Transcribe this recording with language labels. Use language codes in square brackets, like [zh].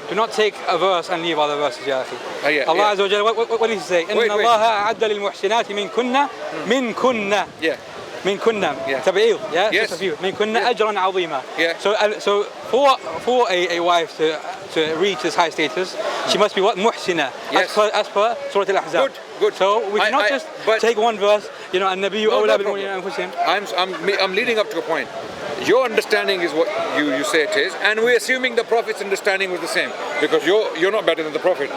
[en] Do not take a verse and leave other verses يا أخي. Allah عز وجل, what did he say? [ar] إن الله أعد للمحسنات من كنا تبعيض من كنا أجرا عظيما. [en] So for a wife to reach this high status, she must be what? Muhsina, as per Surah Al-Ahzab. Good. So we cannot just take one verse, [ar] النبي أولى بالمؤمنين أنفسهم. [en] I'm leading up to a point. Your understanding is what you say it is, and we're assuming the Prophet's understanding was the same, because you're not better than the Prophet.